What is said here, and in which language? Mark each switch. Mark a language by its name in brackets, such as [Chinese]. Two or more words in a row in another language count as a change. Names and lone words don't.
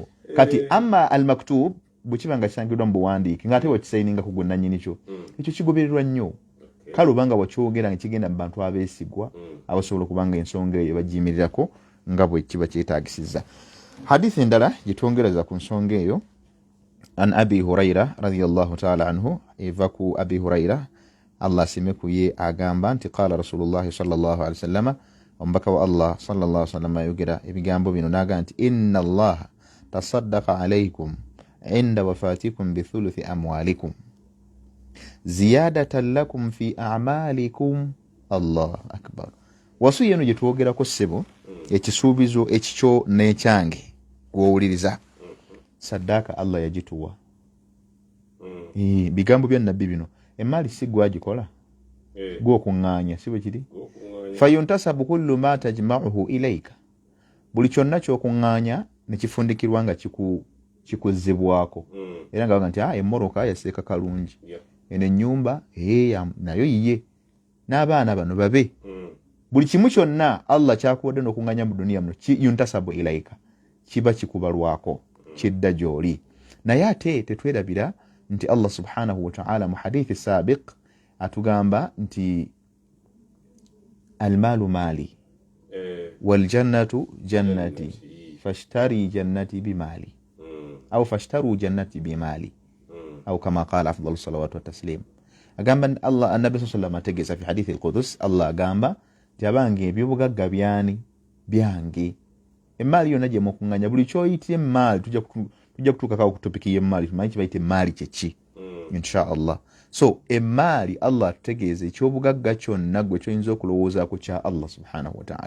[Ganda] Kati [Arabic] أما المكتوب [Ganda] bwe kiba nga kisangiddwa mu buwandiike ng'ate wakisayininga ku gwe nannyini kyo, ekyo kigobererwa nnyo. Kale obanga wakyogera nga kigenda mu bantu abeesigwa abasobola okubanga ensonga eyo bagiyimirirako nga bwe kiba kyetaagisizza. Hadithi endala gyetwongereza ku nsonga eyo, [Arabic] عن أبي هريرة رضي الله تعالى عنه, [Ganda] eva ku Abi Hurayra Allah asime ku ye, agamba nti [Arabic] قال رسول الله صلى الله عليه وسلم, [Ganda] omubaka wa Allah [Arabic] صلى الله عليه وسلم [Ganda] ayogera ebigambo bino n'agamba nti [Arabic] إن الله تصدق عليكم عند وفاتكم بثلث أموالكم زيادة لكم في أعمالكم. الله أكبر. [Ganda] Wasuye eno gyetwogerako ssebo, ekisuubizo ekikyo n'ekyange gw'owuliriza, saddaaka Allah yagituwa. Bigambo bya nabbi bino, emaali si gwagikola, gw'okuŋŋaanya, si bwe kiri? [Arabic] فينتسب كل ما تجمعه إليك, [Ganda] buli kyonna ky'okuŋŋaanya ne kifundikirwa nga kikuzzibwako. Era nga baga nti emmoroka yaseeka kalungi, eno ennyumba nayo yiye, n'abaana bano babe. Buli kimu kyonna Allah kyakuwadde n'okuŋŋaanya mu duniya muno [Arabic] ينتسب إليك, [Ganda] kiba kikubalwako, kidda gy'oli. Naye ate tetwerabira nti Allah [Arabic] سبحانه وتعالى [Ganda] mu [Arabic] حديث سابق [Ganda] atugamba nti [Arabic] المال مالي والجنة جنتي فاشتر جنتي بمالي أو فاشتروا جنتي بمالي أو كما قال أفضل الصلاة والتسليم. [Ganda] Agamba Allah, annabi [Arabic] صلى الله عليه وسلم [Ganda] ategeeza [Arabic] في الحديث القدسي, [Ganda] Allah agamba nti abange ebyobugagga byange, emaali yonna gye mukuŋŋaanya, buli kyoyitira emaali tujja kutuuka kawo ku topiki y'emaali, tumanyi kibayita emaali kyeki [Arabic] إن شاء الله. [Ganda] So emaali Allah atutegeeza ekyobugagga kyonna gwe kyoyinza okulowoozaako kya Allah [Arabic] سبحانه وتعالى.